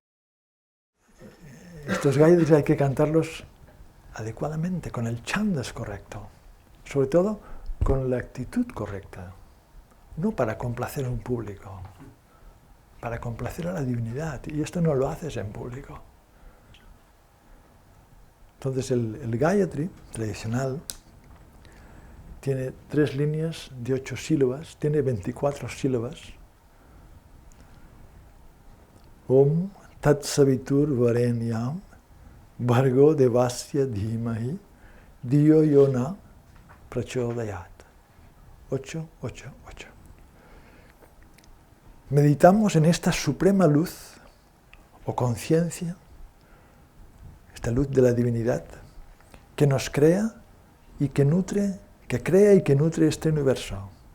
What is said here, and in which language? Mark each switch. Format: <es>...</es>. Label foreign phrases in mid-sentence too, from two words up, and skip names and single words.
<es>Estos Gayatris hay que cantarlos adecuadamente, con el chandas correcto, sobre todo con la actitud correcta, no para complacer a un público, para complacer a la divinidad, y esto no lo haces en público. Entonces el Gayatri tradicional tiene 3 líneas de 8 sílabas, tiene 24 sílabas.</es> <sa>Om Tat Savitur Varenyam Bhargo Devasya Dhimahi Diyo Yona Prachodayat.</sa> <es>8, 8, 8. Meditamos en esta suprema luz o conciencia, esta luz de la divinidad, que nos crea y que nutre, que crea y que nutre este universo.</es>